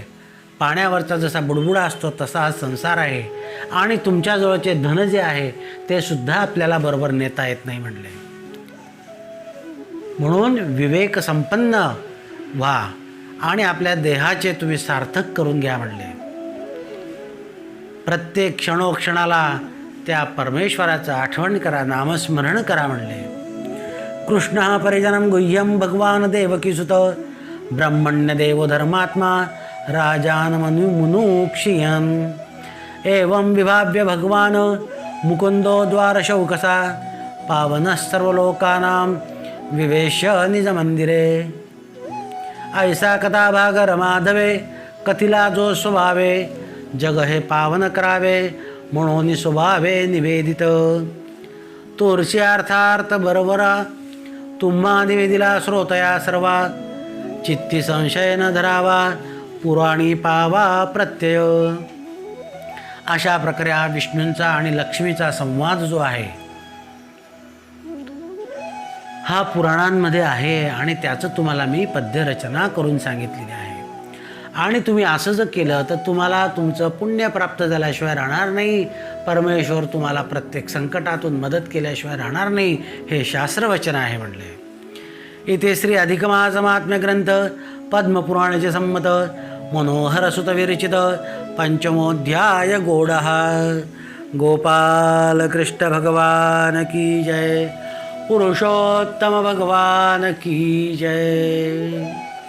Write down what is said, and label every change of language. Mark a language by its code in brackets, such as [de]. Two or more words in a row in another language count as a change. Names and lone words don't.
[mr] पाण्यावरचा जसा बुडबुडा असतो तसा हा संसार आहे आणि तुमच्याजवळचे धन जे आहे ते सुद्धा आपल्याला बरोबर नेता येत नाही म्हणले. म्हणून विवेक संपन्न व्हा आणि आपल्या देहाचे तुम्ही सार्थक करून घ्या म्हणले. प्रत्येक क्षणोक्षणाला त्या परमेश्वराचं आठवण करा, नामस्मरण करा म्हणले. [sa] कृष्ण परिजनम गुह्यम भगवान देवकीसुत ब्रह्मण्य देवो धर्मात्मा राजान मुनुक्षियन एवं विभाव्य भगवान मुकुंदो द्वारशौकसा पावन सर्वलोकानां विवेश निज मंदिरे. [mr] ऐसा कथा भागर माधवे कथिला जो स्वभावे जग हे पावन करावे म्हणून स्वभावे निवेदित. तोरशी अर्थार्थ बरोबरा तुम्हा निवेदिला श्रोतया सर्वा चित्ती संशय न धरावा पुराणी पावा प्रत्यय. अशा प्रकारे हा विष्णूंचा आणि लक्ष्मीचा संवाद जो आहे हा पुराणांमध्ये आहे आणि त्याचं तुम्हाला मी पद्यरचना करून सांगितलेली आहे. आणि तुम्ही असं जर केलं तर तुम्हाला तुमचं पुण्य प्राप्त झाल्याशिवाय राहणार नाही. परमेश्वर तुम्हाला प्रत्येक संकटातून मदत केल्याशिवाय राहणार नाही, हे शास्त्रवचन आहे म्हणले. इथे श्री अधिकमासमात्म्य ग्रंथ पद्मपुराणाचे संमत मनोहर सुत विरचित पंचमोध्याय गोडः. [hi] गोपाल कृष्ण भगवान की जय. पुरुषोत्तम भगवान की जय.